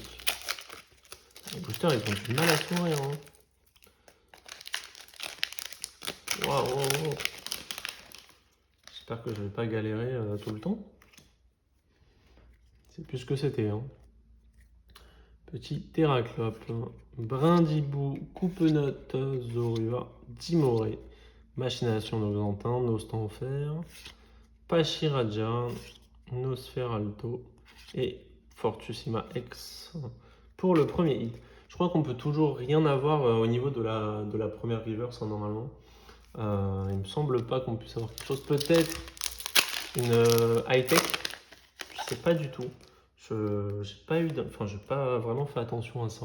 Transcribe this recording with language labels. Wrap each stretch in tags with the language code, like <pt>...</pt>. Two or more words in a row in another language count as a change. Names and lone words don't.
<fr>Les boosters, ils ont du mal à s'ouvrir. Hein. Waouh, wow. J'espère que je vais pas galérer tout le temps. C'est plus ce que c'était. Hein. Petit Terraclope, Brindibou, Coupenote, Zorua, Dimoré, Machination d'Oxantin, Nostanfer, Pachiraja, Nosferalto et Fortusima X pour le premier hit. Je crois qu'on peut toujours rien avoir au niveau de la première reverse hein, normalement. Il me semble pas qu'on puisse avoir quelque chose. Peut-être une high-tech, je sais pas du tout. J'ai pas vraiment fait attention à ça.</fr>